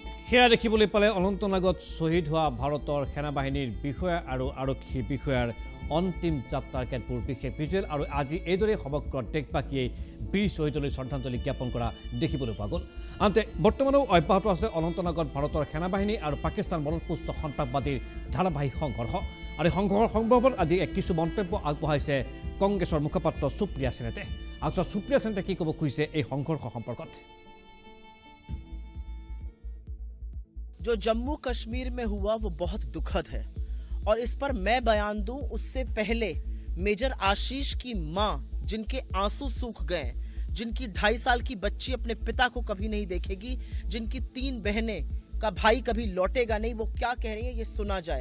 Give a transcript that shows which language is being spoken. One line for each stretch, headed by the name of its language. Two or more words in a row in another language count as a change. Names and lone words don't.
Assamese: সেয়া দেখিবলৈ পালে অনন্তনাগত শ্বহীদ হোৱা ভাৰতৰ সেনাবাহিনীৰ বিষয়া আৰু আৰক্ষী বিষয়াৰ অন্তিম যাত্ৰাৰ কেতবোৰ বিশেষ ভিজুৱেল আৰু আজি এইদৰে সমগ্ৰ দেশবাসীয়ে বীৰ শ্বহীদলৈ শ্ৰদ্ধাঞ্জলি জ্ঞাপন কৰা দেখিবলৈ পোৱা গ'ল। আনহাতে বৰ্তমানেও অব্যাহত আছে অনন্তনাগত ভাৰতৰ সেনাবাহিনী আৰু পাকিস্তান মদতপুষ্ট সন্ত্ৰাসবাদীৰ ধাৰাবাহিক সংঘৰ্ষ আৰু সংঘৰ্ষৰ সম্ভৱত আজি কিছু মন্তব্য আগবঢ়াইছে কংগ্ৰেছৰ মুখপাত্ৰ সুপ্ৰিয়া সেনেতে। আচলতে সুপ্ৰিয়া সেনেতে কি ক'ব খুজিছে এই সংঘৰ্ষ সম্পৰ্কত?
Hindi: जो जम्मू कश्मीर में हुआ वो बहुत दुखद है और इस पर मैं बयान दूं उससे पहले मेजर आशीष की मां जिनके आंसू सूख गए, जिनकी 2.5 साल की बच्ची अपने पिता को कभी नहीं देखेगी, जिनकी 3 बहनें का भाई कभी लौटेगा नहीं, वो क्या कह रही है ये सुना जाए।